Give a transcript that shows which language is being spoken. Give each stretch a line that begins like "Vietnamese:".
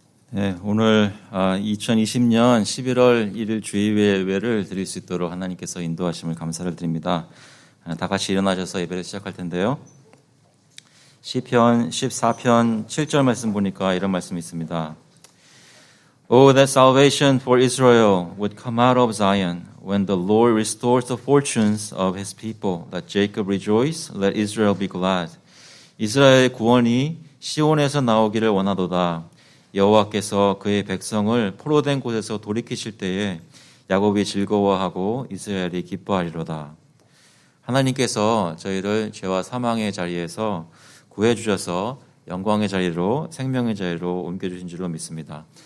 Korean: 네, 오늘 2020년 11월 1일 주일예배를 드릴 수 있도록 하나님께서 인도하심을 감사를 드립니다. 다 같이 일어나셔서 예배를 시작할 텐데요. 시편 14편 7절 말씀 보니까 이런 말씀이 있습니다.
English: Oh, that salvation for Israel would come out of Zion when the Lord restores the fortunes of his people. Let Jacob rejoice, let Israel be glad.
Korean: 이스라엘의 구원이 시온에서 나오기를 원하도다. 여호와께서 그의 백성을 포로된 곳에서 돌이키실 때에 야곱이 즐거워하고 이스라엘이 기뻐하리로다. 하나님께서 저희를 죄와 사망의 자리에서 구해주셔서 영광의 자리로 생명의 자리로 옮겨주신 줄로 믿습니다.